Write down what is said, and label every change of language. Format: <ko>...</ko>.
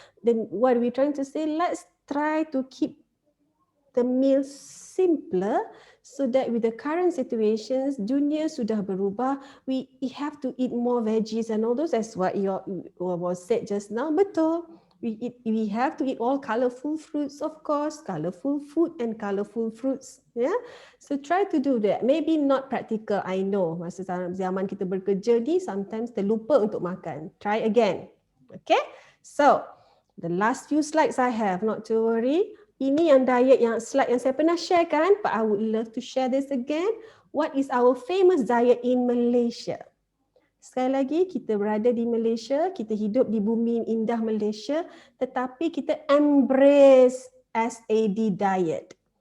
<en>Then what we're trying to say, let's try to keep the meals simpler so that with the current situations,</en> <ms>dunia sudah berubah.</ms> <en>We have to eat more veggies and all those. That's what was said just now. Betul. We have to eat all colorful fruits, of course, colorful food and colorful fruits. Yeah, so try to do that. Maybe not practical, I know.</en> <ms>Masa zaman kita bekerja ni, sometimes terlupa untuk makan.</ms> <en>Try again. Okay, so the last few slides I have, not to worry.</en> <ms>Ini yang diet yang slide yang saya pernah share kan,</ms> <en>but I would love to share this again. What is our famous diet in Malaysia?</en> <ms>Sekali lagi, kita berada di Malaysia, kita hidup di bumi indah Malaysia, tetapi kita</ms> <en>embrace SAD diet.</en>